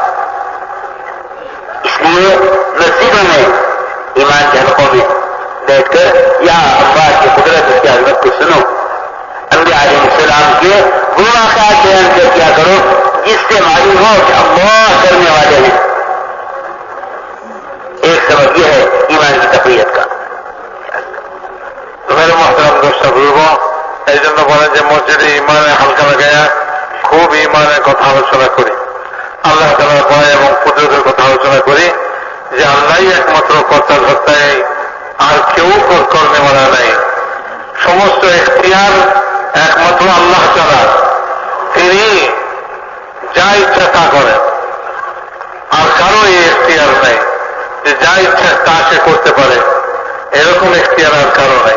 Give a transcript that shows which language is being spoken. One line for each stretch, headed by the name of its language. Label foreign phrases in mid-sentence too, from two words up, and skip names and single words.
Urdu: اس لیے مسجدوں میں ایمان کے حلقوں میں بیٹھ کر یہاں اللہ کی قدرت، اس کی عظمت کو سنو. انبیاء علیہ السلام کے وہ واقعات بیان کر کیا کرو جس سے معلوم ہو کہ اللہ کرنے والے ہیں. ایک سبب یہ ہے ایمان کی تقویت کا. میرے محترم دوست بزرگوں،
Bangla: এই জন্য বলেন যে মসজিদে ইমানের হালকা লাগাইয়া খুব ইমানের কথা আলোচনা করি, আল্লাহ তাআলার ভয় এবং কুদরতের কথা আলোচনা করি যে আল্লাহই একমাত্র কর্তা ধর্তা, আর কেউ কর্নেওয়ালা নাই. সমস্ত এখতিয়ার একমাত্র আল্লাহ তাআলা, তিনি যা ইচ্ছা তা করেন, আর কারো এই এখতিয়ার নাই যে যা ইচ্ছা তা সে করতে পারে, এরকম এখতিয়ার আর কারো নাই.